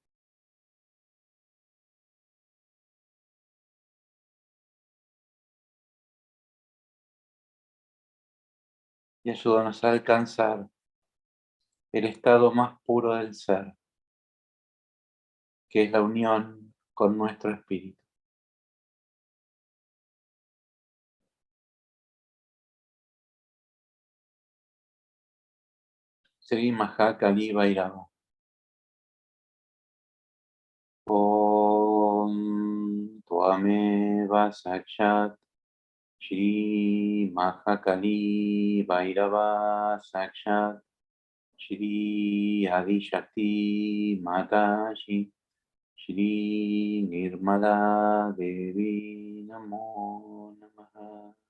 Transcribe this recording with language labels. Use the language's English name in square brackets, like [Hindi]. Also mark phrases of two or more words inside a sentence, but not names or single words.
[Spanish] Y ayúdanos a alcanzar el estado más puro del ser, que es la unión con nuestro espíritu. Sri Mahakali Vairava. [Sanskrit] ॐ त्वमेव साक्षात् श्री महाकाली भैरव साक्षात् श्री आदि शक्ति माताजी श्री निर्मला देवी नमो नमः.